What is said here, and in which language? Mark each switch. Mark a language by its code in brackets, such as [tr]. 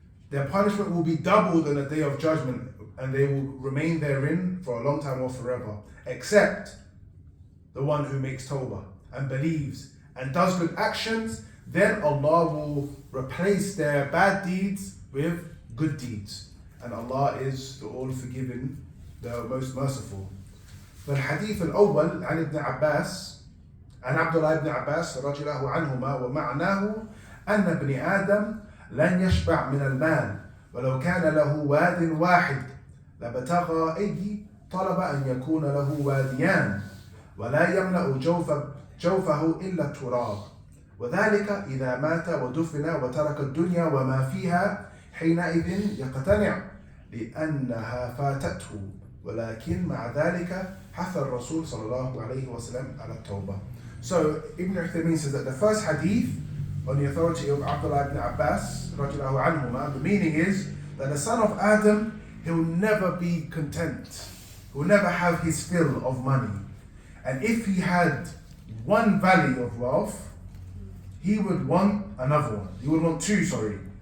[en] Their punishment will be doubled on the day of judgment, and they will remain therein for a long time or forever, except the one who makes tawbah and believes and does good actions. Then Allah will replace their bad deeds with good deeds. And Allah is the all-forgiving, the most merciful. [ar] فالحديث الأول عن ابن عباس عن عبد الله بن عباس رضي الله عنهما ومعناه أن ابن آدم لن يشبع من المال ولو كان له واد واحد لابتغى أي طلب أن يكون له واديان ولا يملأ جوفه إلا التراب وذلك إذا مات ودفن وترك الدنيا وما فيها حينئذ يقتنع لأنها فاتته ولكن مع ذلك حث الرسول صلى الله عليه وسلم على التوبة. [en] So Ibn Uthaymeen says that the first hadith, on the authority of Abdullah ibn Abbas radiallahu anhuma, the meaning is that the son of Adam, he'll never be content. He'll never have his fill of money. And if he had one valley of wealth, he would want another one. He would want two, sorry.